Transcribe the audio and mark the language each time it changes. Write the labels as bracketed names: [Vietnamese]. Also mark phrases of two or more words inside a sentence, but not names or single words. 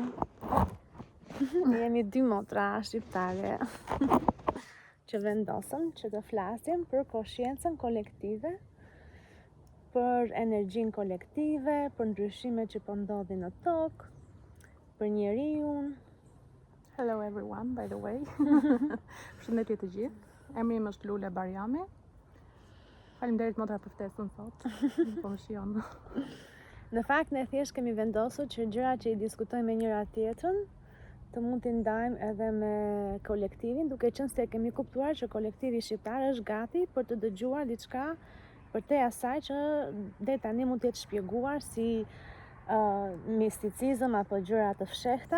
[Albanian] Jemi dy motra shqiptare që vendosëm që të flasim për koshiencën kolektive, për energjinë kolektive, për ndryshimet që po ndodhin në tokë, për njeriun. [English] Hello everyone, by the way. [Albanian] Përshëndetje të gjithë. Emri im është Lule Barjami. Faleminderit motra për ftesën sot. Po më shijon. Në fakt, ne thjesht kemi vendosur që gjërat që i diskutojmë me njëra tjetrën të mund t'i ndajmë edhe me kolektivin, duke qenë se kemi kuptuar që kolektivi shqiptar është gati për të dëgjuar diçka përtej asaj që deri tani mund të jetë shpjeguar si misticizëm apo gjëra të fshehta.